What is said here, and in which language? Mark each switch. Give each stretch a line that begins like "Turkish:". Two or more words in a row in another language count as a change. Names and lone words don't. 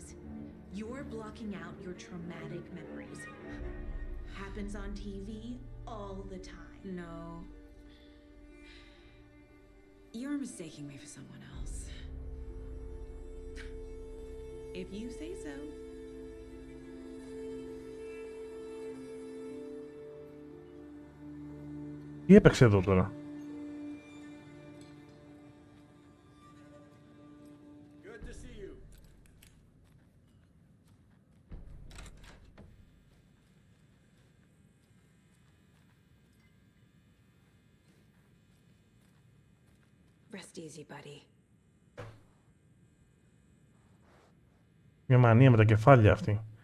English: You're blocking out your traumatic memories. Happens on TV all the time. No. You're mistaking me for someone else. If you say so.
Greek: Τι έπαιξε εδώ τώρα?
English: Good to see you. Rest easy, buddy.
Greek: Μια μανία με τα κεφάλια αυτή.